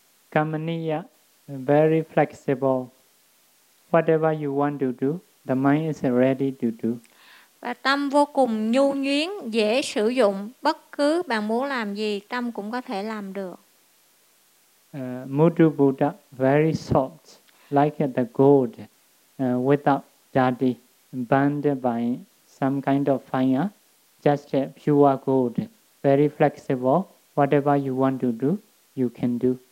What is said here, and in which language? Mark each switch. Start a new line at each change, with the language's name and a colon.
English: Kamaniya, very flexible. Whatever you want to do, the mind is ready to do.
Vietnamese: Và tâm vô cùng nhu nhuyến, dễ sử dụng. Bất cứ bạn muốn làm gì, tâm cũng có thể làm được.
English: Mudra Buddha, very soft, like the gold, without jadi, burned by some kind of fire, just a pure gold, very flexible, whatever you want to do, you can do.